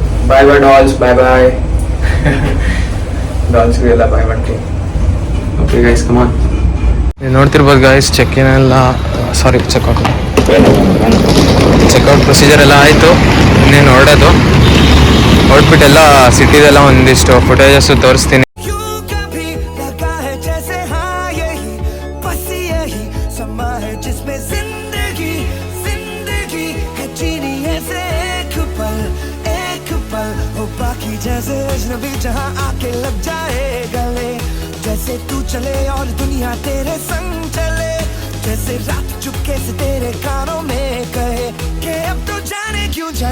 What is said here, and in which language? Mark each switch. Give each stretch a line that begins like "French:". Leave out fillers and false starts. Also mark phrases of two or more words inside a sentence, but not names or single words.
English: bye bye dolls,
Kannada: ಬಾಯ್ ಬಾಯ್ ಡಾಲ್ಸ್ಗೆಲ್ಲ ಬಾಯ್ ಮಾಡ್ತೀನಿ.
English: okay guys, come on.
Kannada: ನೀವು ನೋಡ್ತಿರ್ಬೋದು ಗೈಸ್,
English: checkout procedure
Kannada: ಎಲ್ಲ ಆಯಿತು. ಇನ್ನೇನು ಹೊರಡೋದು. ಹೊರಟ್ಬಿಟ್ಟೆಲ್ಲ ಸಿಟಿದೆಲ್ಲ ಒಂದಿಷ್ಟು ಫುಟೇಜಸ್ಸು ತೋರಿಸ್ತೀನಿ.
Hindi: जैसे अजनबी जहाँ आके लग जाए गले, जैसे तू चले और दुनिया तेरे संग चले, जैसे रात चुपके से तेरे कानों में कहे कि अब तो जाने क्यों